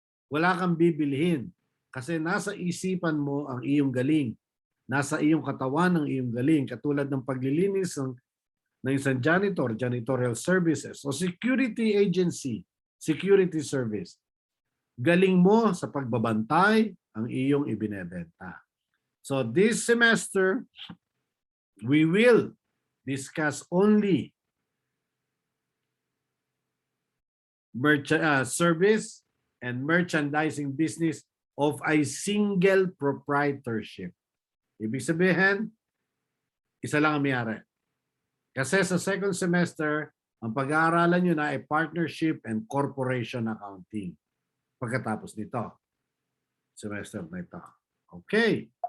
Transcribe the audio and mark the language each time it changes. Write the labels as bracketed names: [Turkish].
[Filipino] Wala kang bibilihin kasi nasa isipan mo ang iyong galing. Nasa iyong katawan ang iyong galing. Katulad ng paglilinis ng isang janitor, janitorial services, o security agency, security service. Galing mo sa pagbabantay ang iyong ibinebenta. [English] So this semester, we will discuss only service and merchandising business of a single proprietorship. [Filipino] Ibig sabihin, isa lang ang may-ari. Kasi sa second semester, ang pag-aaralan nyo na ay partnership and corporation accounting. Pagkatapos nito, semester na ito. Okay.